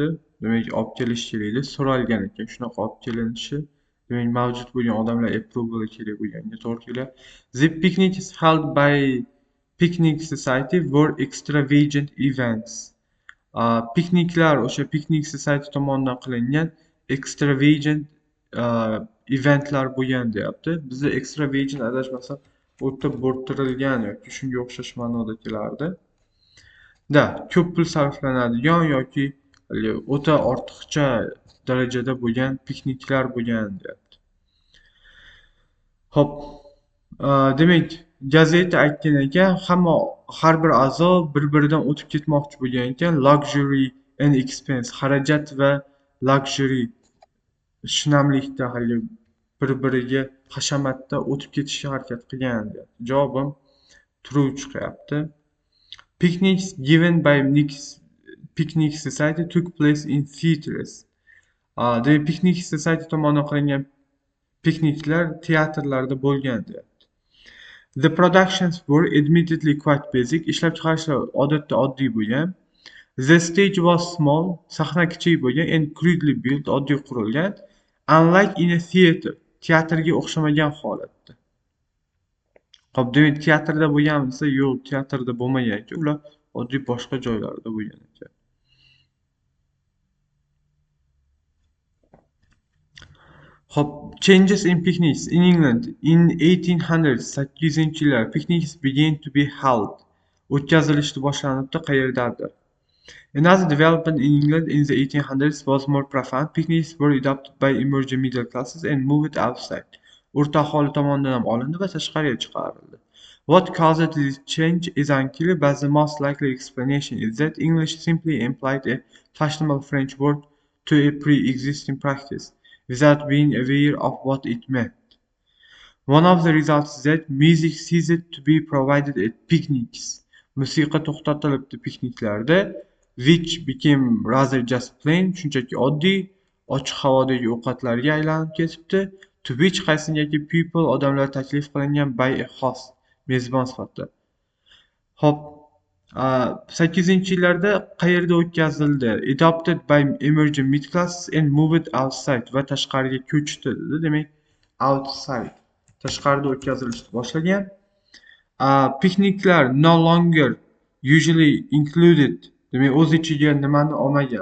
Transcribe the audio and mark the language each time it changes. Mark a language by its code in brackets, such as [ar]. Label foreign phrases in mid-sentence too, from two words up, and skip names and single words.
[uz] Demak, olib kelish kerak edi. So'ralgan ekan, shunaqa olib kelinishi. Demak, mavjud bo'lgan odamlar approval kerak bo'lganga to'g'ri keladi. [en] The picnics held by Picnic Society were extravagant events. [uz] Pikniklar o'sha Picnic Society tomonidan qilingan [en] extravagant eventlar [uz] bo'lgan deyapti. Bizda extravagant adashmasam o'ta bo'rttirilgan yoki shunga o'xshash ma'noda kelardi. Ko'p pul sarflanadigan yoki o'ta ortiqcha darajada bo'lgan pikniklar bo'lgan deyapti. Hop, demak, gazeta aytgan ekan, har bir a'zo bir-biridan o'tib ketmoqchi bo'lgan ekan. [en] Luxury and expense, [uz] xarajat va luxury, shinamlikda bir-biriga hashamatda o'tib ketishga harakat qilgan deyapti. Javobim true chiqyapti. [en] Picnics given by Picnic Society took place in theaters. [uz] Demak, Picnic Society tomonidan qilingan pikniklar teatrlarda bo'lgan deyapti. [en] The productions were admittedly quite basic. [uz] Ishlab chiqarishlar odatda oddiy bo'lgan. [en] The stage was small, [uz] sahna kichik bo'lgan, [en] and crudely built, [uz] oddiy qurilgan. [en] Unlike in a theater, [uz] teatrga o'xshamagan holatda. Hop, demak, teatrda bo'lgan desa, yo'q, teatrda bo'lmagan ekan. Ular oddiy boshqa joylarda bo'lgan ekan. Hop, [en] changes in picnics in England in 1800s, 800-yillar picnics began to be held. [uz] O'tkazilishni boshlanibdi qayerdadir. [en] Another development in England in the 1800s was more profound. Picnics were adopted by emerging middle classes and moved outside. [uz] O'rta aholi tomonidan ham olindi va tashqariga chiqarildi. [en] What caused this change is unclear, but the most likely explanation is that English simply implied a fashionable French word to a pre-existing practice, without being aware of what it meant. One of the results is that music ceased to be provided at picnics. [uz] Musiqa to'xtatilibdi pikniklarda, [en] which became rather just plain, [uz] shunchaki oddiy, ochiq havodagi ovqatlarga aylanib ketibdi. [en] To which qaysingaki people, [uz] odamlar taklif qilingan [en] by a host, [uz] mezbon sifatida. Hop, 800-yillarda qayerda o'tkazildi? [en] Adopted by emerging middle classes and moved outside, [uz] va tashqariga ko'chdi dedi. Demak, outside, tashqarida o'tkazilishni boshlagan. [en] Pikniklar no longer usually included, [uz] demak, o'z ichiga nimani olmagan?